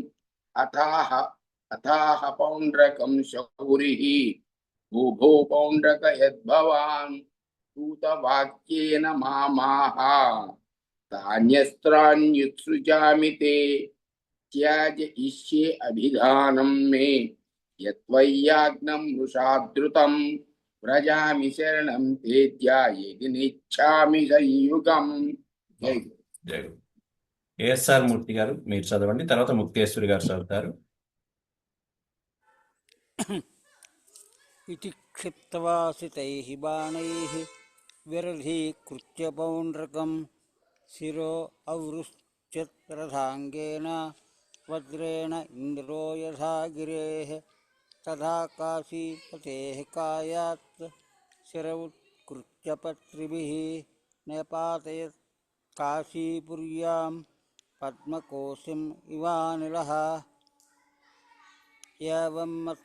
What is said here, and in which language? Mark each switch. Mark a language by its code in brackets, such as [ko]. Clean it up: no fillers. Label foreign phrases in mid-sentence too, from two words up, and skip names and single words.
[sa] अथाह पौण्ड्रकं शौरिः भूभो पौण्ड्रक यद्भवान् दूतवाक्येन मामाह तान्यस्त्राण्युत्सृजामि ते त्याजयिष्ये अभिधानं मे यत्त्वय्याज्ञं वृषादृतं व्रजामि शरणं तेद्या यदि नेच्छामि संयुगम्। [te] జై జై ఏఎస్ఆర్ మూర్తి గారు మీరు చదవండి, తర్వాత ముక్తేశ్వరి గారు చదువుతారు. [sa] इति क्षिप्तवासितैः बाणैः विरधीकृत्य पौण्ड्रकं शिरो अवृश्यत् रथाङ्गेन वज्रेण इन्द्रो यथा गिरेः तथा काशीपतेः कायात् शिरौत्कृत्य पत्रिभिः नेपातयत् काशीपुर्यां पद्मकोशिम् इवानिलः एवं